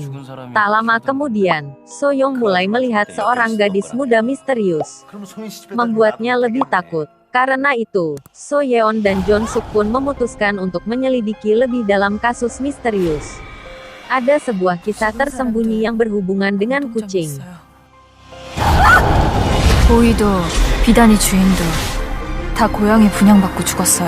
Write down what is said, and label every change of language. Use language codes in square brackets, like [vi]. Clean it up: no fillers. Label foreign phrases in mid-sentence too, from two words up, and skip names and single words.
[id] Tak lama kemudian, So Young mulai melihat seorang gadis muda misterius. Membuatnya lebih takut. Karena itu, So Yeon dan Jon Suk pun memutuskan untuk menyelidiki lebih dalam kasus misterius. Ada sebuah kisah tersembunyi yang berhubungan dengan kucing. [ko] 보이도 비단이 주인도 다 고양이 분양받고 죽었어요.